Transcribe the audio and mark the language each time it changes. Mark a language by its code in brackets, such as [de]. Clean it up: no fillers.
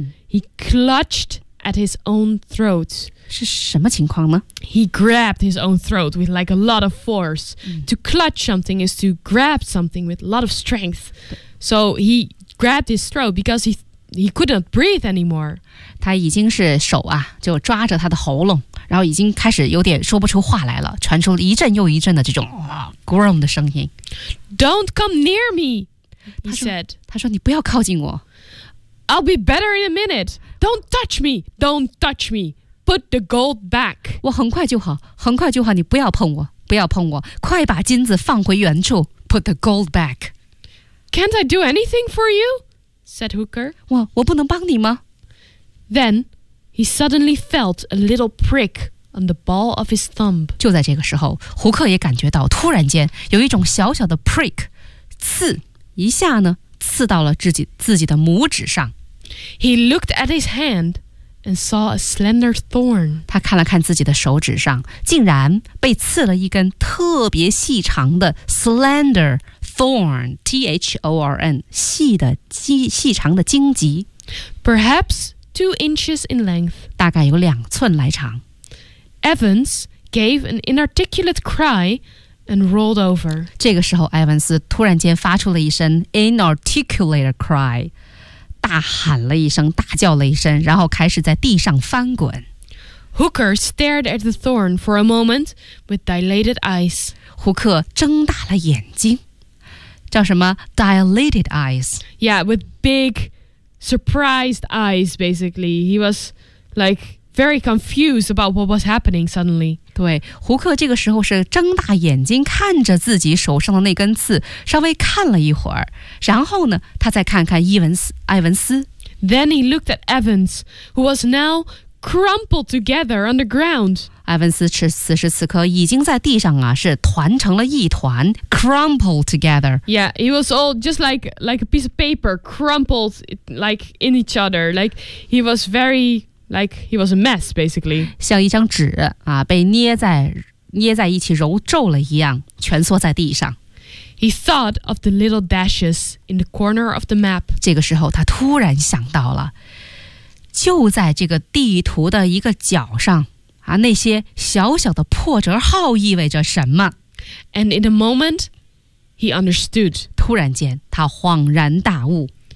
[en] He clutched at his own throat. [zh] 是什么情况呢 [en] ？He grabbed his own throat with like a lot of force. To clutch something is to grab something with a lot of strength. So he grabbed his throat because he couldn't breathe anymore. [zh] 他已经是手啊，就抓着他的喉咙，然后已经开始有点说不出话来了，传出一阵又一阵的这种 groan 的声音。 [en] Don't come near me, he said. [zh] 他说你不要靠近我。 [en] I'll be better in a minute. Don't touch me. Don't touch me. Put the gold back. [zh] 我很快就好，很快就好，你不要碰我，不要碰我，快把金子放回原处。 [en] Put the gold back. Can't I do anything for you? Said Hooker. [zh] 我不能帮你吗？ [en] Then he suddenly felt a little prick on the ball of his thumb. [zh] 就在这个时候，胡克也感觉到突然间有一种小小的 prick， 刺一下呢。刺到了自己的拇指上。 [en] He looked at his hand and saw a slender thorn. [zh] 他看了看自己的手指上，竟然被刺了一根特别细长的 [en] slender thorn, [zh] T-H-O-R-N, 细长的荆棘。 [en] Perhaps 2 inches in length. [zh] 大概有2寸来长。 [en] Evans, gave an inarticulate cry and rolled over. [zh] 这个时候埃文斯突然间发出了一声 [en] inarticulate cry, [zh] 大喊了一声，大叫了一声，然后开始在地上翻滚。 [en] Hooker stared at the thorn for a moment with dilated eyes. [zh] 胡克睁大了眼睛，叫什么 [en] dilated eyes? Yeah, with big surprised eyes, basically. He was like very confused about what was happening suddenly. [zh] 对，胡克这个时候是睁大眼睛看着自己手上的那根刺，稍微看了一会儿，然后呢，他再看看埃文斯。 [en] Then he looked at Evans, who was now crumpled together on the ground. [zh] 埃文斯此时此刻已经在地上啊，是团成了一团 [en] crumpled together. Yeah, he was all just like a piece of paper crumpled like in each other. Like he was very, like he was a mess basically. [zh] 像一张纸啊，被捏在一起揉皱了一样，蜷缩在地上。 [en] He thought of the little dashes in the corner of the map. [zh] 这个时候他突然想到了就在这个地图的一个角上啊，那些小小的破折号意味着什么 [en] ？And in a moment, he understood. [zh] 突然间，他恍然大悟。